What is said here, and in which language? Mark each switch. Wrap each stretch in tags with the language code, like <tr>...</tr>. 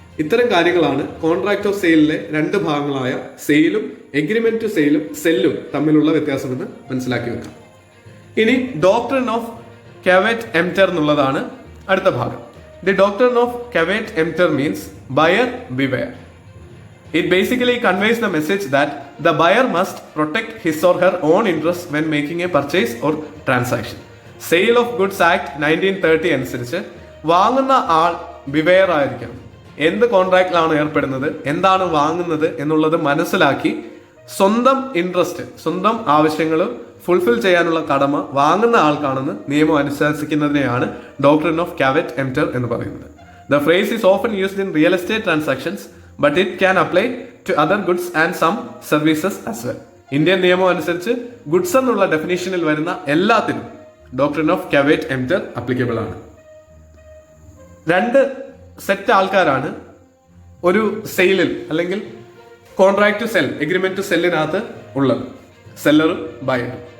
<ml>ഇത്തരം കാര്യങ്ങളാണ് contract of സെയിലിലെ രണ്ട് ഭാഗങ്ങളായ സെയിലും എഗ്രിമെന്റ് ടു സെല്ലും തമ്മിലുള്ള വ്യത്യാസമെന്ന് മനസ്സിലാക്കി വെക്കാം. ഇനി ഡോക്ട്രിൻ ഓഫ് കാവേറ്റ് എംറ്റർ എന്നുള്ളതാണ് അടുത്ത ഭാഗം.</ml> <en>The doctrine of caveat emptor means buyer beware. It basically conveys the message that the buyer must protect his or her own interests when making a purchase or transaction.</en> <ml>Sale of Goods Act 1930 അനുസരിച്ച് വാങ്ങുന്ന ആൾ beware ആയിരിക്കണം. എന്ത് കോൺട്രാക്റ്റിലാണ് ഏർപ്പെടുന്നത്, എന്താണ് വാങ്ങുന്നത് എന്നുള്ളത് മനസ്സിലാക്കി സ്വന്തം ഇൻട്രസ്റ്റ്, സ്വന്തം ആവശ്യങ്ങൾ ഫുൾഫിൽ ചെയ്യാനുള്ള കടമ വാങ്ങുന്ന ആൾക്കാണെന്ന് നിയമം അനുശാസിക്കുന്നതിനെയാണ് ഡോക്ട്രിൻ ഓഫ് കാവേറ്റ് എംറ്റർ എന്ന് പറയുന്നത്.</ml> <en>The phrase is often used in real estate transactions, but it can apply to other goods and some services as well.</en> <ml>Indian നിയമം അനുസരിച്ച് ഗുഡ്സ് എന്നുള്ള ഡെഫിനേഷനിൽ വരുന്ന എല്ലാത്തിനും ഡോക്ട്രിൻ ഓഫ് കാവേറ്റ് എംറ്റർ അപ്ലിക്കബിൾ ആണ്. രണ്ട് സെറ്റ് ആൾക്കാരാണ് ഒരു സെയിലിൽ അല്ലെങ്കിൽ contract to cell, agreement to സെല്ലിനകത്ത് ഉള്ളത്, സെല്ലറും ബയറും.</ml>